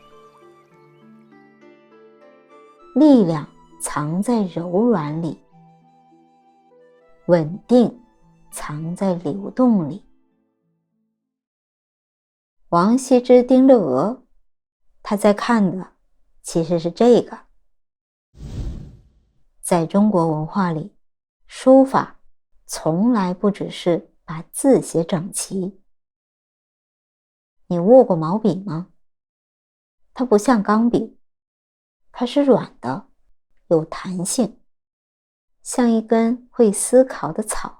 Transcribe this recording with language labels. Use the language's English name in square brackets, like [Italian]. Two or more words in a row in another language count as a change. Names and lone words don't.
[Chinese] 力量藏在柔軟裡，穩定藏在流動裡。王羲之盯着鵝，他在看的其實是這個。在中國文化裡，書法從來不只是把字寫整齊。你握過毛筆嗎？它不像鋼筆，它是軟的，有彈性，像一根會思考的草。